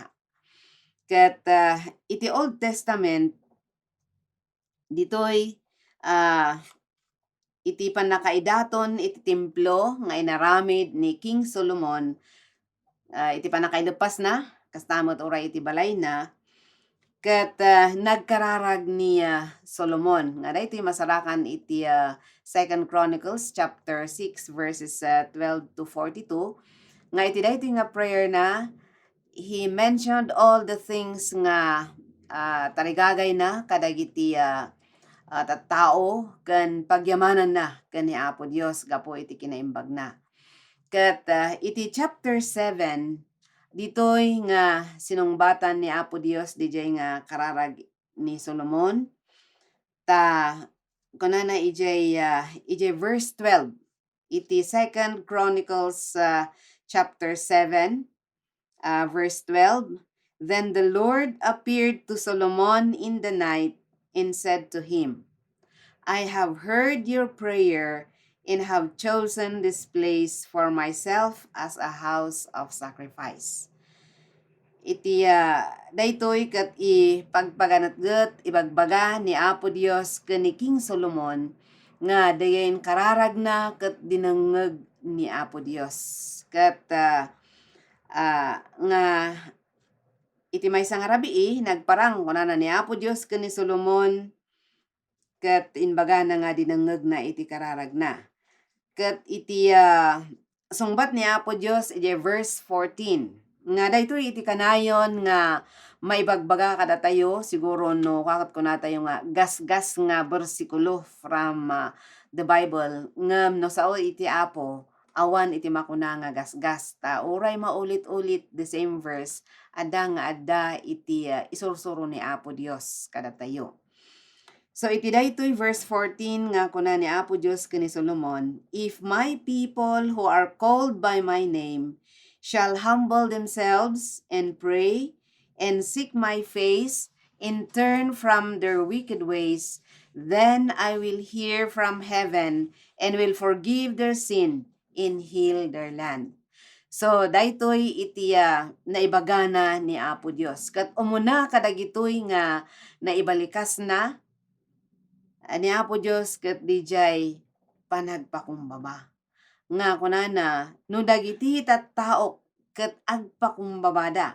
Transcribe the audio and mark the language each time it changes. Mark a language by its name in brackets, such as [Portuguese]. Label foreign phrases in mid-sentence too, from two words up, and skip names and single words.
[Iloko] Ket iti [English] Old Testament [Iloko] ditoy iti panakaidaton iti templo nga inaramid ni King Solomon iti panakailepas na kastamot oray iti balay na. Ket nagkararag ni Solomon nga daytoy masarakan iti 2 Chronicles chapter 6 verses 12 to 42 nga iti daytoy nga prayer na [English] he mentioned all the things [Iloko] nga tarigagay na kadagiti tattao ken pagyamanan na ken ni Apo Dios gapo iti kinaimbag na. Ket iti chapter 7 ditoy nga sinungbatan ni Apo Dios DJ nga kararag ni Solomon ta kunana ijay verse 12 iti 2 Chronicles chapter 7 verse 12. [English] Then the Lord appeared to Solomon in the night and said to him, I have heard your prayer and have chosen this place for myself as a house of sacrifice. [Iloko] Iti daytoy ket ipagpaganatget ibagbaga ni Apo Dios ken ni King Solomon nga dayen kararag na ket dinengeg ni Apo Dios. Ket nga iti maysa nga rabii nagparang kunana ni Apo Dios ken ni Solomon ket inbaga na nga dinengeg na iti kararag na. Ket iti sungbat ni Apo Dios iti verse 14 nga daytoy iti kanayon nga maibagbaga kada tayo siguro no kakat ko na tayo nga gasgas nga bersikulo [English] from the Bible [Iloko] ngem no sao iti Apo awan iti makuna nga gasgas ta uray maulit-ulit [English] the same verse [Iloko] adda iti isursuro ni Apo Dios kada tayo. So iti daytoy verse 14 nga kuna ni Apo Dios ken ni Solomon, [English] if my people who are called by my name shall humble themselves and pray and seek my face and turn from their wicked ways, then I will hear from heaven and will forgive their sin and heal their land. [Iloko] So daytoy iti naibagana ni Apo Dios. Kat umuna kadagitoy nga naibalikas na ni Apo Dios ket dijay panagpakumbaba. Nga kunana no dagiti tattao ket agpakumbabada.